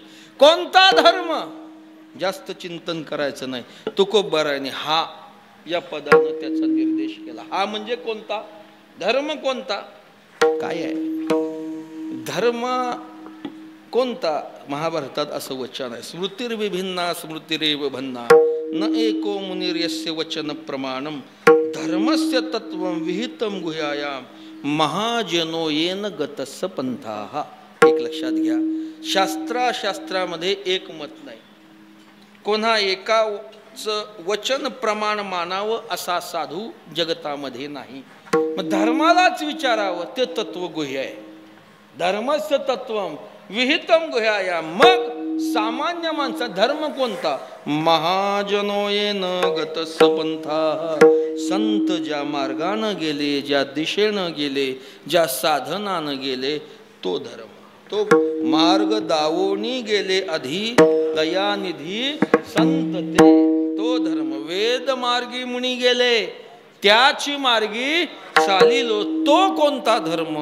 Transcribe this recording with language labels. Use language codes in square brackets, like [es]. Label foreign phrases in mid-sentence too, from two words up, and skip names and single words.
[mr] कोणता धर्म? जास्त चिंतन करायचं नाही. तुकोबारायने हा या पदानं त्याचा निर्देश केला. हा म्हणजे कोणता धर्म? कोणता काय आहे धर्म? कोणता? महाभारतात असं वचन आहे, [sa] स्मृतिर्विभिन्ना स्मृतिरेव भन्ना न एको मुनिर्यस्य वचन प्रमाणम धर्मस्य तत्वं विहितं गुह्यायाम महाजनो येन गतस्स पंथाः. [mr] एक लक्षात घ्या, शास्त्रामध्ये एक मत नाही. कोणा एकाच वचन प्रमाण मानावं असा साधू जगतामध्ये नाही. मग धर्मालाच विचारावं, ते तत्व गुह्य आहे. [sa] धर्मस्य तत्वं विहितं गुह्यायाम. [mr] मग सामान्य माणसा धर्म कोणता? [sa] महाजनो येन गतस्स पंथाः. [mr] संत ज्या मार्गानं गेले, ज्या दिशेनं गेले, ज्या साधनानं गेले, तो धर्म. तो मार्ग दावोनी गेले अधि दयानिधी संत ते, तो धर्म. वेद मार्गी मुनी गेले, त्याची मार्गी चालिलो, तो कोणता धर्म?